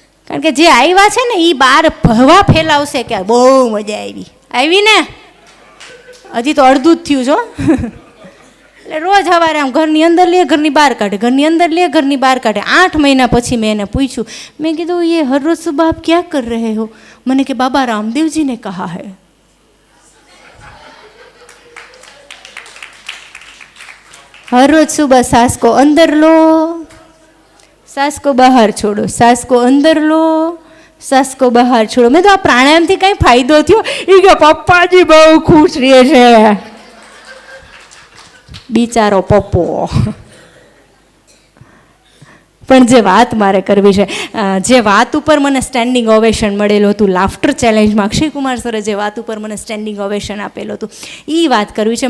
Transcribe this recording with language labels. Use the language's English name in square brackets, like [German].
[Gujarati] કારણ કે જે આવ્યા છે ને એ બહાર ભવા ફેલાવશે કે બહુ મજા આવી ને. હજી તો અડધું જ થયું છો. એટલે રોજ સવારે આમ ઘરની અંદર લે, ઘરની બહાર કાઢે, ઘરની અંદર લે, ઘરની બહાર કાઢે. 8 મહિના પછી મેં એને પૂછ્યું, મેં કીધું [Hindi] ये हर रोज सुबह आप क्या कर रहे हो? मैंने कि बाबा रामदेव जी ने कहा है. हर रोज सुबह सास को अंदर लो, सास को बाहर छोड़ो, सास को अंदर लो, सांस को बाहर छोड़ो. मैं तो [Gujarati] આ પ્રાણાયામથી કઈ ફાયદો થયો? એ કે પપ્પાજી બહુ ખુશ રહે છે. બિચારો પપ્પો. પણ જે વાત મારે કરવી છે, જે વાત ઉપર મને સ્ટેન્ડિંગ ઓવેશન મળેલું હતું લાફ્ટર ચેલેન્જમાં, અક્ષય કુમાર સરે જે વાત ઉપર મને સ્ટેન્ડિંગ ઓવેશન આપેલું હતું, એ વાત કરવી છે.